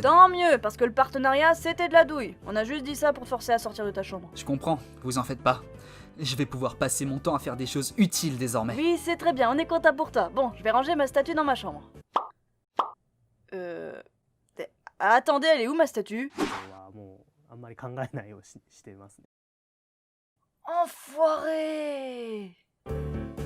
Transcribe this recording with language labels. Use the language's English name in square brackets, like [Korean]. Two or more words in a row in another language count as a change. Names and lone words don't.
[French] Tant mieux, parce que le partenariat, c'était de la douille. On a juste dit ça pour te forcer à sortir de ta chambre. Je comprends, vous en faites pas. Je vais pouvoir passer mon temps à faire des choses utiles désormais. Oui, c'est très bien, on est content pour toi. Bon, je vais ranger ma statue dans ma chambre. Attendez, elle est où ma statue? [Japanese] 今日はもうあんまり考えないようにしてますね。 [French] Enfoiré!